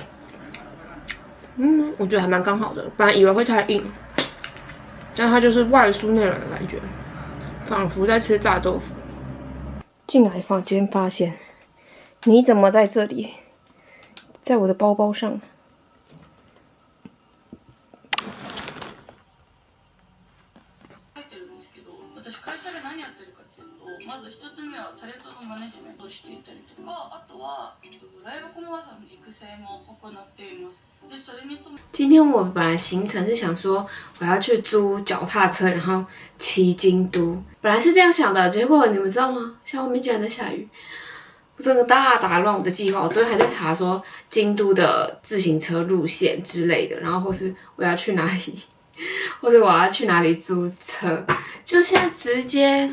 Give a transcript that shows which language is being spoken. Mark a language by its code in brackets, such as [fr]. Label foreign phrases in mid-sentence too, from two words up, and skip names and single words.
[zh] 我觉得还蛮刚好的，本来以为会太硬，但它就是外酥内软的感觉，仿佛在吃炸豆腐。进来房间发现，你怎么在这里？在我的包包上。 [ja] まず1つ目はタレントのマネジメントをしていたりとか、あとはライブコマーサーの育成も行っています。でそれにと [zh] 今天我本来行程是想说我要去租脚踏车，然后骑京都，本来是这样想的，结果你们知道吗？现在外面居然在下雨，我真的大打乱我的计划。我昨天还在查说京都的自行车路线之类的，然后或是我要去哪里，或者我要去哪里租车，就现在直接。